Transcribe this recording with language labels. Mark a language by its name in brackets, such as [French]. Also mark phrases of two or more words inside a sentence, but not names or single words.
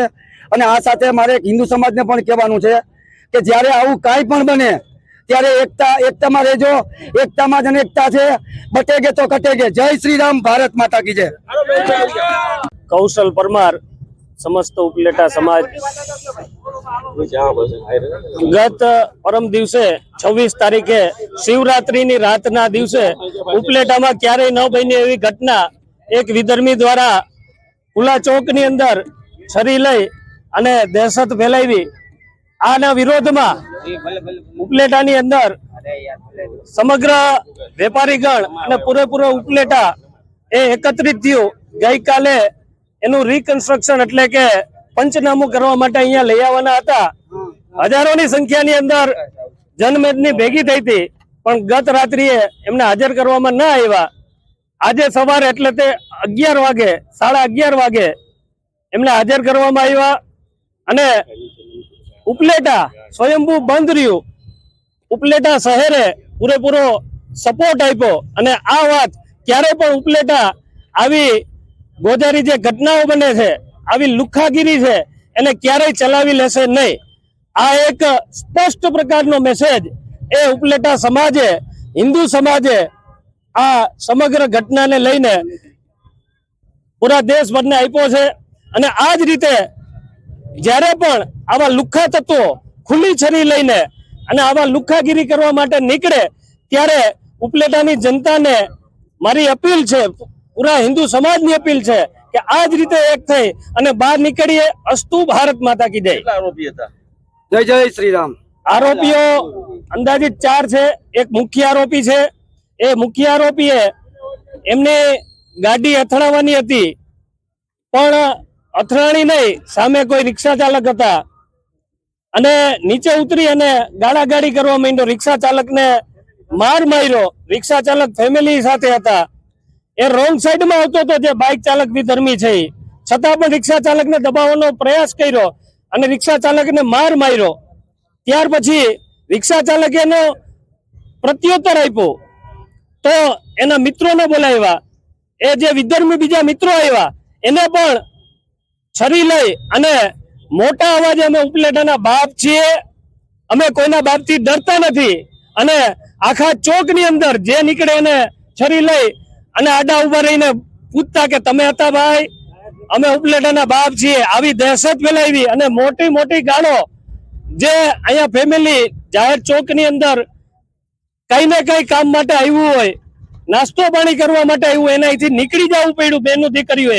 [Gujarati] અને આ સાથે મારે હિંદુ સમાજ ને પણ કહેવાનું છે કે જ્યારે આવું કાઈ પણ બને ત્યારે એકતા મેં રહેજો, એકતા મેં જ એકતા છે, [Hindi] बटेगे तो कटेगे। जय श्री राम, भारत माता की जय। [Gujarati] કૌશલ પરમાર સમસ્ત ઉપલેટા સમાજ ગત પરમ દિવસે 26 તારીખે શિવરાત્રિ ની રાતના દિવસે ઉપલેટા મેં ક્યારેય ન બની એવી ઘટના એક વિધર્મી દ્વારા ખુલા ચૌક ની અંદર છરી લઈ અને દહશત ફૈલાવી। આના વિરોધ મેં ઉપલેટા ની અંદર સમગ્ર વેપારીગણ અને પૂરેપૂરો ઉપલેટા એ એકત્રિત થયો। ગઈ કાલે એનુ રિકન્સ્ટ્રક્શન એટલે કે પંચનામુ કરવા માટે અહીંયા લઈ આવવાના હતા। હજારોની સંખ્યાની અંદર જનમેદની ભેગી થઈ હતી પણ ગત રાત્રિએ એમને હાજર કરવામાં ન આવ્યા। આજે સવારે એટલે તે 11 વાગે 11:30 વાગે એમને હાજર કરવામાં આવ્યા અને ઉપલેટા સ્વયંભૂ બંધ રહ્યુ। ઉપલેટા શહેરે પૂરેપૂરો સપોર્ટ આપ્યો અને આ વાત ક્યારે પણ ઉપલેટા આવી ગોજારી જે ઘટનાઓં બને છે, આવી લુખાગીરી છે એને ક્યારેય ચલાવી લેશે નહીં। આ એક સ્પષ્ટ પ્રકારનો મેસેજ એ ઉપલેટા સમાજે, હિંદુ સમાજે આ સમગ્ર ઘટના ને લઈને પૂરા દેશભરને આપ્યો છે। અને આ જ રીતે જ્યારે પણ આવા લુખા તત્વો ખુલી છરી લઈને અને આવા લુખાગીરી કરવા માટે નિકળે ત્યારે ઉપલેટાની જનતાને મારી અપીલ છે, [Hindi] पूरा हिंदू समाज की अपील है कि [Gujarati] આજ રીતે એક થઈ અને બહાર નિકળીએ। [Hindi] अस्तु भारत माता की जय। जय जय श्री राम। [Gujarati] આરોપીઓ અંદાજિત 4 છે. એક મુખ્ય આરોપી છે। એ મુખ્ય આરોપીએ એમને ગાડી અથડાવાની હતી પણ અથડાણી નહીં, સામે કોઈ રિક્શા ચાલક હતા અને નીચે ઉતરી અને ગાડાગાડી કરવા માંડ્યો। રિક્શા ચાલક ને માર માર્યો. રિક્શા ચાલક ફૈમિલી સાથે હતા। એ રોંગ સાઇડ મેં આવતો તો જે બાઇક ચાલક વિધર્મી છે છતાં પણ રિક્શા ચાલક ને દબાવવાનો પ્રયાસ કર્યો અને રિક્શા ચાલક ને માર માર્યો। ત્યાર પછી રિક્શા ચાલકે એનો પ્રત્યુત્તર આપ્યો તો એના મિત્રોને બોલાવ્યા। એ જે વિધર્મી બીજા મિત્રો આવ્યા એને પણ છરી લઈ અને મોટા અવાજે અમે ઉપલેટાના બાપ છીએ, અમે કોઈના બાપથી ડરતા નથી અને આખા ચોકની અંદર જે નીકળે એને છરી લઈ અને આડા ઉભા રહીને પૂછતા કે તમે હતા ભાઈ, અમે ઉપલેટાના બાપ છીએ, આવી દહેશત ફેલાવી અને મોટી મોટી ગાળો જે અહીંયા ફેમિલી જાહેર ચોકની અંદર કઈ ને કઈ કામ માટે આવ્યું હોય, નાસ્તો પાણી કરવા માટે આવ્યું, એનાથી નીકળી જવું પડ્યું બેનો દીકરીઓએ.